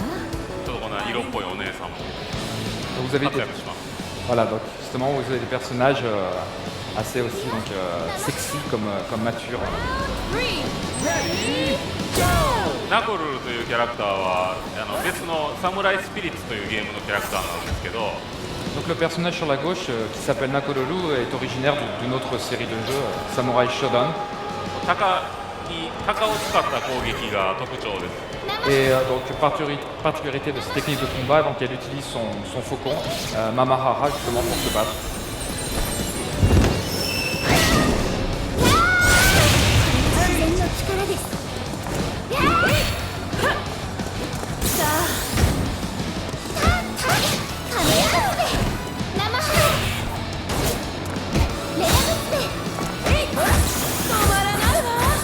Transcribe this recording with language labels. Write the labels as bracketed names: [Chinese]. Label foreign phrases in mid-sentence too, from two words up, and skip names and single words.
[Japanese] ちょっとこんな色っぽいお姉さんも [French] Donc, vous avez [Japanese] 活 [French] des... [Japanese] 躍します。 [French] Voilà, donc justement vous avez des personnages assez aussi donc, sexy comme matures. [Japanese] ナコルルというキャラクターは別のサムライスピリッツというゲームのキャラクターなんですけど、 [French] Donc le personnage sur la gauche qui s'appelle Nakololu est originaire d'une autre série de jeux, Samurai Shodown. [Japanese] 鷹を使った攻撃が特徴です。 [French] Et donc particularité de cette technique de combat, donc elle utilise son faucon, Mamahara justement pour se battre. [Japanese] 自然の力です。さあ、カメラスペ、生ハレアグスペ、止まらないわ。